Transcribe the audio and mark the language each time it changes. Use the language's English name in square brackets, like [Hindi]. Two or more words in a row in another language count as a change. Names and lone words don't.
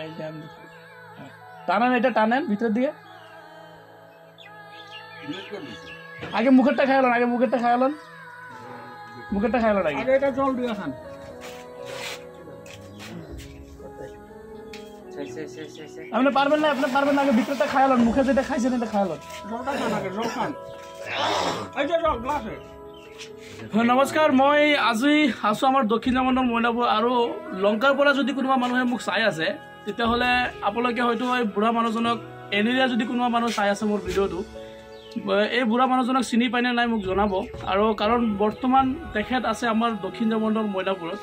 [Bangla] এই যে এমনি টানেন, এটা টানেন ভিতরের দিকে। আগে মুখেরটা খাইলেন, আগে মুখেরটা খাইলেন, মুখেরটা খাইলেন আগে। আগে এটা জল দিয়ে খান। আপনি পারবেন না, আপনি পারবেন না, আগে ভিতরটা খাইলেন, মুখে যেটা খাইছেন এটা খাইলেন। জলটা খান আগে, জল খান। এই যে জল গ্লাসে। [Assamese] নমস্কাৰ, মই আজি আছোঁ আমাৰ দক্ষিণ জামনৰ মইনাপুৰ। আৰু লংকাৰ পৰা যদি কোনোবা মানুহে মোক চাই আছে তেতিয়াহ'লে আপোনালোকে হয়তো এই বুঢ়া মানুহজনক, এনেৰিয়া যদি কোনোবা মানুহ চাই আছে মোৰ ভিডিঅ'টো, এই বুঢ়া মানুহজনক চিনি পায়নে নাই মোক জনাব। আৰু কাৰণ বৰ্তমান তেখেত আছে আমাৰ দক্ষিণ জামনৰ মইনাপুৰত।